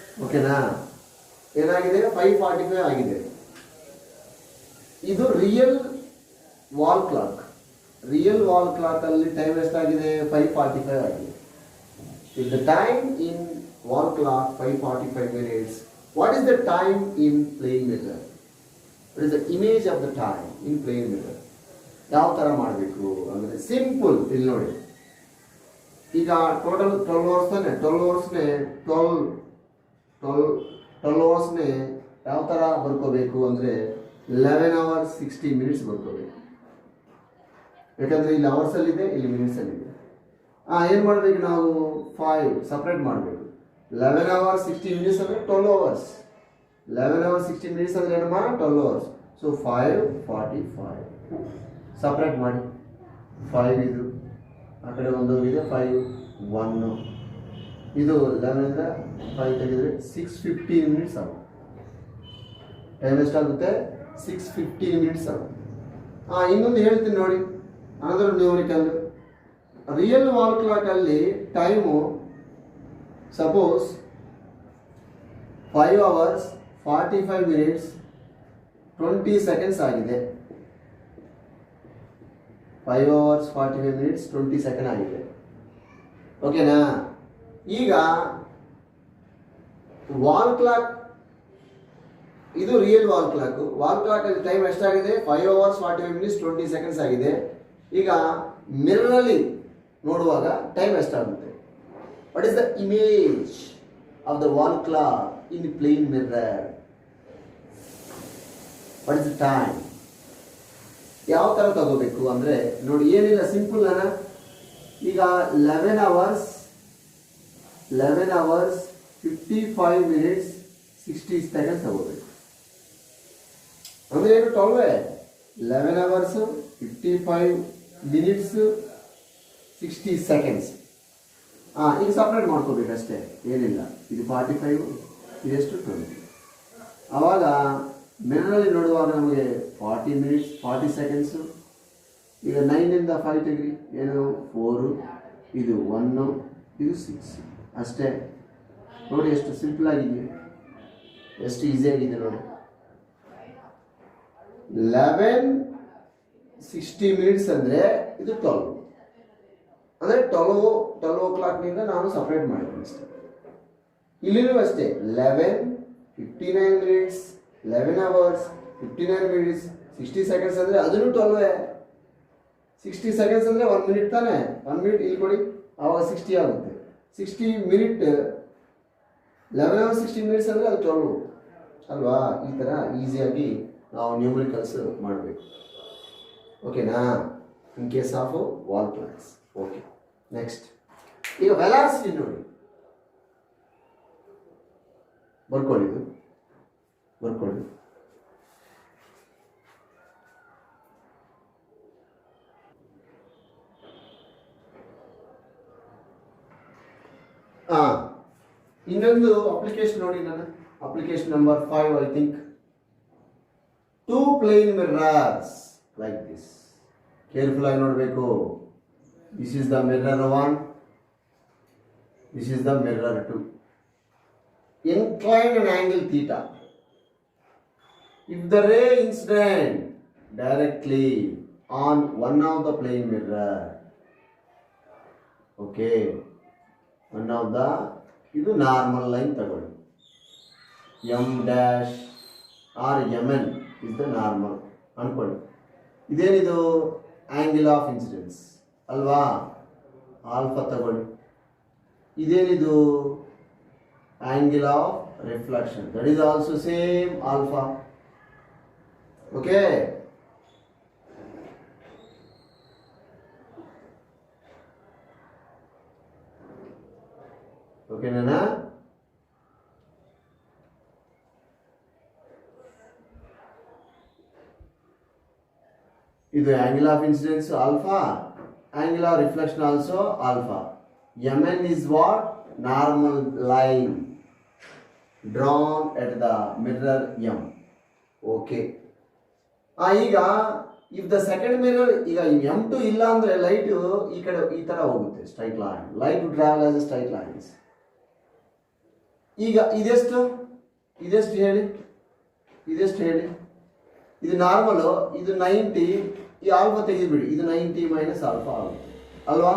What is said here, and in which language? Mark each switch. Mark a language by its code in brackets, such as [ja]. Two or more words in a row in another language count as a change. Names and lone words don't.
[kn] ಓಕೆನಾ? ಏನಾಗಿದೆ? 5:45 ಆಗಿದೆ. ಇದು [en] real wall clock. real wall clock [kn] ಅಲ್ಲಿ ಟೈಮ್ ಎಷ್ಟಾಗಿದೆ? 5:45 ಆಗಿದೆ. [en] If the time in wall clock 5:45 minutes, what is the time in plane mirror? What is the image of the time in plane mirror? [kn] ಯಾವ ಥರ ಮಾಡಬೇಕು ಅಂದರೆ ಸಿಂಪಲ್. ಇಲ್ಲಿ ನೋಡಿ, ಈಗ [en] total 12 hours [kn] ತಾನೆ. 12 ಅವರ್ಸ್ನೇ 12 ಅವರ್ಸ್ನೇ ಯಾವ ಥರ ಬರ್ಕೋಬೇಕು ಅಂದರೆ [en] 11 hours 60 minutes [kn] ಬರ್ಕೋಬೇಕು. ಯಾಕಂದರೆ ಇಲ್ಲಿ ಅವರ್ಸಲ್ಲಿದೆ, ಇಲ್ಲಿ ಮಿನಿಟ್ಸಲ್ಲಿದೆ. ಏನು ಮಾಡಬೇಕು ನಾವು? 5 ಸಪ್ರೇಟ್ ಮಾಡಬೇಕು. [en] 11 hours 60 minutes ಅಂದರೆ 12 hours. 11 hours 60 minutes [kn] ಅಂದರೆ ಏನಮ್ಮ? [en] 12 hours. [kn] ಸೊ 5:45 ಸಪ್ರೇಟ್ ಮಾಡಿ. 5 ಇದು ಆ ಕಡೆ ಒಂದು ಇದೆ, 5 1 ಇದು 11 ಇಂದ 5 ತೆಗೆದರೆ 6:15 minutes ಆಗುತ್ತೆ. ಟೈಮ್ ಎಷ್ಟಾಗುತ್ತೆ? 6:15 minutes ಆಗುತ್ತೆ. ಇನ್ನೊಂದು ಹೇಳ್ತೀನಿ ನೋಡಿ, [en] another numerical. real wall clock ಅಲ್ಲಿ time suppose 5 hours 45 minutes 20 seconds ಆಗಿದೆ. 5 hours 45 minutes 20 seconds ಆಗಿದೆ. ಓಕೆನಾ? ಈಗ wall clock, ಇದು real wall clock. wall clock ಅಲ್ಲಿ ಟೈಮ್ ಎಷ್ಟಾಗಿದೆ? 5 hours 45 minutes 20 seconds ಆಗಿದೆ. [kn] ಈಗ ಮಿರರಲ್ಲಿ ನೋಡುವಾಗ ಟೈಮ್ ಎಷ್ಟಾಗುತ್ತೆ? [en] what is the image of the wall clock in plane mirror? what is the time? [kn] ಯಾವ ಥರ ತಗೋಬೇಕು ಅಂದರೆ ನೋಡಿ, ಏನಿಲ್ಲ, ಸಿಂಪಲ್ ಅಣ್ಣ. [en] ಈಗ 11 hours 55 minutes 60 seconds ತಗೋಬೇಕು. [kn] ಅಂದರೆ ಏನು? [en] 12 11 hours 55 minutes 60 seconds. [kn] ಈಗ ಸಪ್ರೇಟ್ ಮಾಡ್ಕೋಬೇಕಷ್ಟೇ, ಏನಿಲ್ಲ. ಇದು 45, ಇದೆಷ್ಟು? 20. ಆವಾಗ ಮಿರರಲ್ಲಿ ನೋಡುವಾಗ ನಮಗೆ [en] 40 minutes 40 seconds. [kn] ಈಗ 9 ಇಂದ 5 ತೆಗ್ರಿ, ಏನು? 4, ಇದು 1, ಇದು 6 ಅಷ್ಟೇ. ನೋಡಿ ಎಷ್ಟು ಸಿಂಪಲ್ ಆಗಿದೆ, ಎಷ್ಟು ಈಸಿಯಾಗಿದೆ ನೋಡಿ. 11:60 minutes ಅಂದರೆ ಇದು 12 ಅಂದರೆ 12 o'clock ನಾನು ಸಪ್ರೇಟ್ ಮಾಡಿದ್ದೀನಿ ಅಷ್ಟೇ. ಇಲ್ಲಿನೂ ಅಷ್ಟೇ [en] 11:59 minutes 11 hours 59 minutes 60 seconds [kn] ಅಂದರೆ ಅದನ್ನು 12. 60 seconds ಅಂದರೆ 1 minute ತಾನೆ. 1 minute ಇಲ್ಲಿ ಕೊಡಿ, ಆವಾಗ 60 ಆಗುತ್ತೆ. [en] 60 minute 11 hours 60 minutes [kn] ಅಂದರೆ ಅದು 12 ಅಲ್ವಾ? ಈ ಥರ ಈಸಿಯಾಗಿ ನಾವು ನ್ಯೂಮರಿಕಲ್ಸ್ ಮಾಡಬೇಕು. [en] ಓಕೆನಾ? in case of wall clocks. okay, next [kn] ಈಗ ವೆಲಾಸಿಟಿ ನೋಡಿ, ಬರ್ಕೊಳ್ಳಿ. ಇನ್ನೊಂದು ಅಪ್ಲಿಕೇಶನ್ ನೋಡಿ, ನನ್ನ [en] application number 5 I think. 2 plane mirrors like this. [kn] ಕೇರ್ಫುಲ್ ಆಗಿ ನೋಡಬೇಕು. [en] This is the mirror 1, this is the mirror 2. Incline an angle theta. If the ray incident directly on one of the plane mirror, okay, one of the, [kn] ಇದು [en] normal line [kn] ತಗೊಳ್ಳಿ. [en] M dash or MN is the normal ಅನ್ಕೊಳ್ಳಿ. ಇದೇನಿದು? angle of incidence ಅಲ್ವಾ? [kn] ಆಲ್ಫಾ ತಗೊಳ್ಳಿ. ಇದೇನಿದು? [en] angle of reflection, that is also same alpha. [kn] ಓಕೆ, ಓಕೆನಾ? [en] ಇದು angle of incidence alpha, angle of reflection also alpha. Mn is what? Normal line drawn at the mirror M. Okay. ಈಗ if the second mirror, [kn] ಈಗ M2 ಇಲ್ಲ ಅಂದ್ರೆ ಲೈಟ್ ಈ ಕಡೆ ಈ ತರ ಹೋಗುತ್ತೆ, [en] straight line. light travel as straight lines. [kn] ಈಗ ಇದೆಷ್ಟು ಹೇಳಿ, ಇದು ನಾರ್ಮಲು, ಇದು 90, ಈ ಆಲ್ಫಾ ತೆಗೆದುಬಿಡಿ, ಇದು [en] 90 minus alpha [kn] ಆಗುತ್ತೆ ಅಲ್ವಾ?